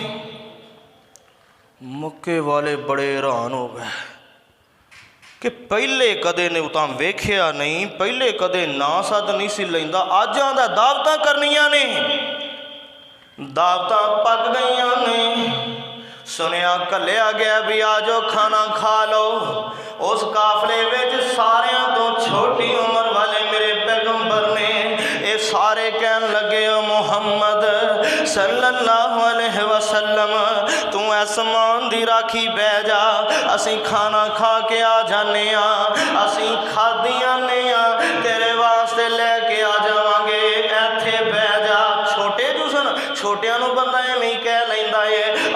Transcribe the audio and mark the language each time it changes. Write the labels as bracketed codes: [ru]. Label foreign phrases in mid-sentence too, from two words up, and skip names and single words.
[pa] ਮੱਕੇ ਵਾਲੇ ਬੜੇ ਹੈਰਾਨ ਹੋ ਗਏ ਕਿ ਪਹਿਲੇ ਕਦੇ ਨੇ ਉਤਾਂ ਵੇਖਿਆ ਨਹੀਂ, ਪਹਿਲੇ ਕਦੇ ਨਾ ਸੱਦ ਨਹੀਂ ਸੀ ਲੈਂਦਾ, ਅਜ ਆਂਦਾ ਦਾਵਤਾਂ ਕਰਨੀਆਂ ਨੇ। ਦਾਵਤਾਂ ਪਕ ਗਈਆਂ ਨੇ। ਸੁਣਿਆ ਘੱਲਿਆ ਗਿਆ ਭੀ ਆ ਜਾਓ ਖਾਣਾ ਖਾ ਲੋ। ਉਸ ਕਾਫ਼ਲੇ ਵਿਚ ਸਾਰੀਆਂ ਤੋ ਛੋਟੀ ਉਮਰ ਵਾਲੇ ਮੇਰੇ ਪੈਗੰਬਰ ਨੇ, ਯੇ ਸਾਰੇ ਕਹਿਣ ਲਗੇ ਓ ਮੁਹੰਮਦ [ar] صلى الله عليه وسلم, [pa] ਤੂ ਆਸਮਾਨ ਦੀ ਰਾਖੀ ਬਹਿ ਜਾ, ਅਸੀ ਖਾਣਾ ਖਾ ਕੇ ਆ ਜਾਣੇ, ਅਸੀ ਖਾਦੀਆਂ ਨੇ ਤੇਰੇ ਵਾਸਤੇ ਲੈਕੇ ਆ ਜਾਵਾਂਗੇ, ਇੱਥੇ ਬਹਿ ਜਾ। ਛੋਟੇ ਜੁਸਨ ਛੋਟੀਆਂ ਨੂੰ ਬੰਦਾ ਏਵੇਂ ਕਹਿ ਲੈਂਦਾ ਹੈ।